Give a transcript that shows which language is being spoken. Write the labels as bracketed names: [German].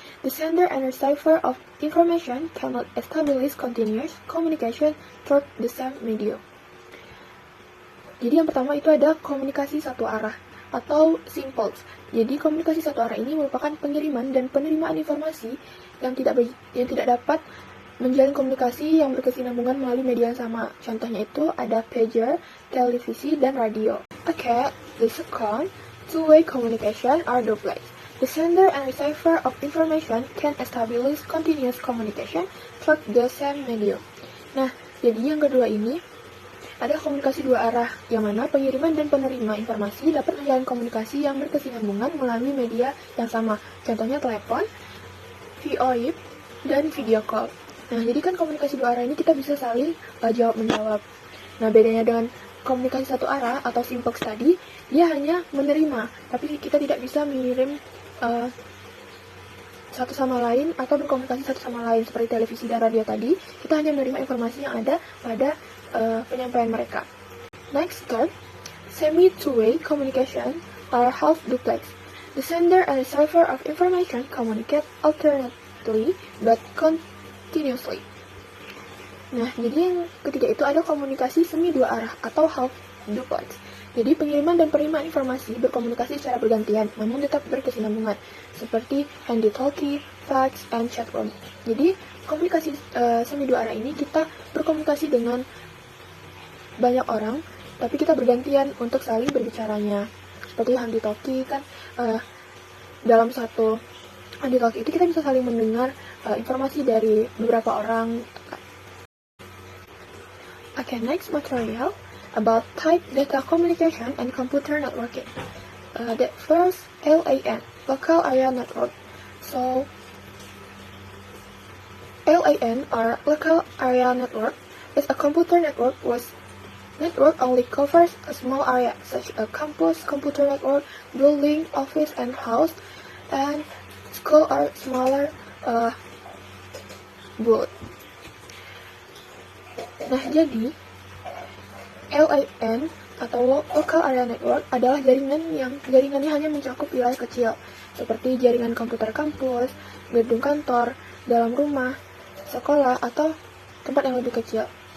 [English] The sender and receiver of information cannot establish continuous communication through the same medium. [Indonesian] Jadi yang pertama itu ada komunikasi satu arah atau simples. Jadi komunikasi satu arah ini merupakan pengiriman dan penerimaan informasi yang tidak dapat menjalin komunikasi yang berkesinambungan melalui media yang sama. Contohnya itu ada pager, televisi, dan radio. [English] Okay, the second, two-way communication or duplex. The sender and receiver of information can establish continuous communication through the same medium. [Indonesian] Nah, jadi yang kedua ini ada komunikasi dua arah, yang mana pengiriman dan penerima informasi dapat menjalin komunikasi yang berkesinambungan melalui media yang sama. Contohnya telepon, VoIP, dan video call. Nah, jadi kan komunikasi dua arah ini kita bisa saling jawab-menjawab. Nah, bedanya dengan komunikasi satu arah atau simplex tadi, dia hanya menerima, tapi kita tidak bisa mengirim satu sama lain atau berkomunikasi satu sama lain seperti televisi dan radio tadi. Kita hanya menerima informasi yang ada pada penyampaian mereka. [English] Next, third, semi-two-way communication or half duplex. The sender and receiver of information communicate alternately but continuously. [Indonesian] Nah, jadi yang ketiga itu ada komunikasi semi dua arah atau half duplex. Jadi pengiriman dan penerimaan informasi berkomunikasi secara bergantian, namun tetap berkesinambungan, seperti handy-talkie, fax, and chat room. Jadi komunikasi semi dua arah ini kita berkomunikasi dengan banyak orang, tapi kita bergantian untuk saling berbicaranya. Seperti handy-talkie kan, dalam satu handy-talkie itu kita bisa saling mendengar informasi dari beberapa orang. [English] Okay, next material about type data communication and computer networking. The first, LAN, local area network. So, LAN or local area network is a computer network whose network only covers a small area, such as a campus, computer network, building, office, and house, and school or smaller board. [Indonesian] Nah, jadi LAN atau Local Area Network adalah jaringannya hanya mencakup wilayah kecil, seperti jaringan komputer kampus, gedung kantor, dalam rumah, sekolah, atau tempat yang lebih kecil.